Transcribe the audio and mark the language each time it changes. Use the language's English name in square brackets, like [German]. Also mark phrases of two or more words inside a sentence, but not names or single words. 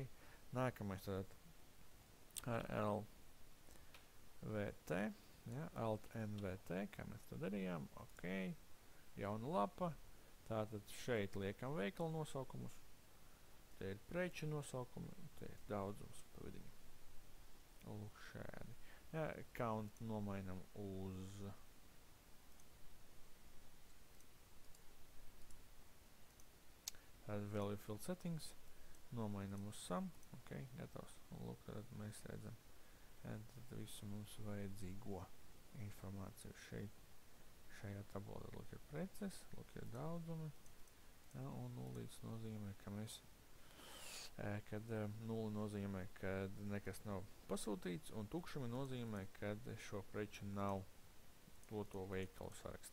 [Latvian] Nākamais tad ar LVT, ja, Alt-NVT, kā mēs to darījām, ok, jauna lapa, tātad šeit liekam veikalu nosaukumus, te ir preču nosaukumi, te ir daudzums pavadiņi, lūk šādi, ja, count nomainam uz [English] value field settings, [Latvian] nomainam uz sum, ok, gatavs, un lūk, tad mēs redzam, tad visu mums vajadzīgo informāciju šeit, šajā tabulā, tad lūk ir preces, lūk ir daudzumi, ja, un nulīts nozīmē, ka mēs, kad nuli nozīmē, kad nekas nav pasūtīts, un tukšumi nozīmē, kad šo preču nav to veikalu sarakstā.